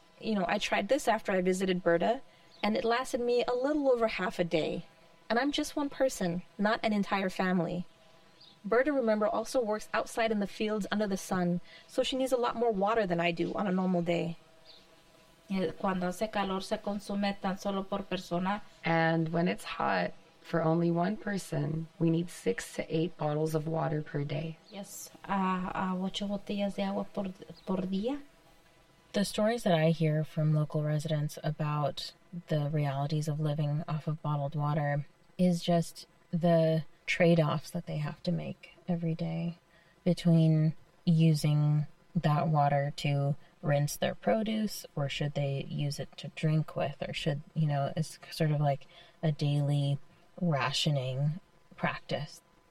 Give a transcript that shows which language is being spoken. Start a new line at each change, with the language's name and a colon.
English: You know, I tried this after I visited Berta, and it lasted me a little over half a day. And I'm just one person, not an entire family. Berta, remember, also works outside in the fields under the sun, so she needs a lot more water than I do on a normal day.
Spanish: Cuando hace calor, se consume tan solo por persona.
English: And when it's hot, for only one person, we need 6 to 8 bottles of water per day.
Spanish: Yes, 8 botellas de agua por día.
English: The stories that I hear from local residents about the realities of living off of bottled water is just the trade-offs that they have to make every day between using that water to rinse their produce, or should they use it to drink with, or should, you know, it's sort of like a daily rationing practice.